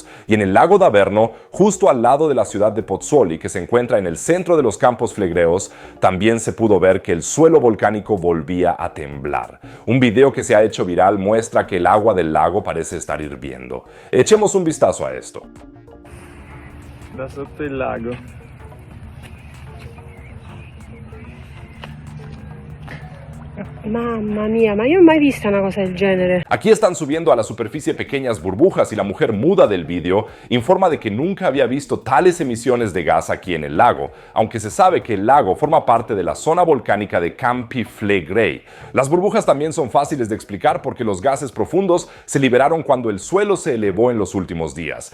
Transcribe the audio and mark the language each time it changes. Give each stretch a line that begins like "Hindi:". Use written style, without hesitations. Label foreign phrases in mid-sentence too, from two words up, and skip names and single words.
Spanish: Y en el lago d'Averno, justo al lado de la ciudad de Pozzuoli, que se encuentra en el centro de los campos flegreos, también se pudo ver que el suelo volcánico volvía a temblar. Un video que se ha hecho viral muestra que el agua del lago parece estar hirviendo. Echemos un vistazo a esto.
Italian: Da sotto il lago. Mamma mia, ma io non ho mai visto una cosa del genere.
Spanish: Aquí están subiendo a la superficie pequeñas burbujas y la mujer muda del vídeo informa de que nunca había visto tales emisiones de gas aquí en el lago, aunque se sabe que el lago forma parte de la zona volcánica de Campi Flegrei. Las burbujas también son fáciles de explicar porque los gases profundos se liberaron cuando el suelo se elevó en los últimos días.